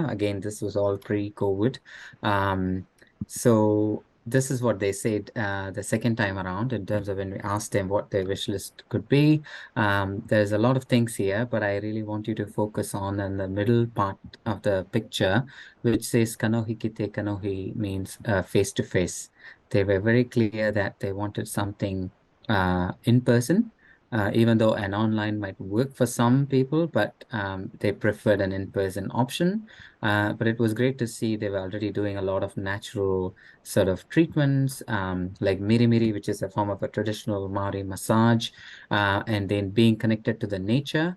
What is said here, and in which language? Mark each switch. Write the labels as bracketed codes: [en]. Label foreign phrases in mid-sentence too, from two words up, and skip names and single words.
[en] Again, this was all pre-COVID. So this is what they said the second time around in terms of when we asked them what their wish list could be. There's a lot of things here, but I really want you to focus on in the middle part of the picture, which says [mi] kanohi kite kanohi [en] means face-to-face. They were very clear that they wanted something in person. Even though an online might work for some people, but they preferred an in-person option. But it was great to see they were already doing a lot of natural sort of treatments, like miri, which is a form of a traditional Māori massage, and then being connected to the nature.